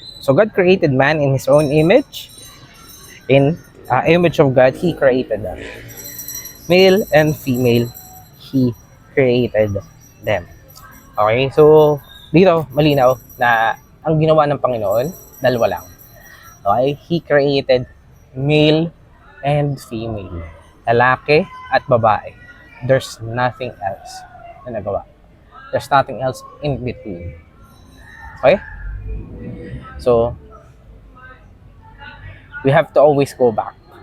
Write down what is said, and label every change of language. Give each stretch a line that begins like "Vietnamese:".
English: So, God created man in His own image. In image of God, He created them. Male and female, He created them. Okay?
Filipino: So, dito, malinaw na ang ginawa ng Panginoon, dalawa lang.
English: Okay? He created male and female.
Filipino: Lalaki at babae.
English: There's nothing else
Filipino: na nagawa.
English: There's nothing else in between. Okay? So, we have to always go back.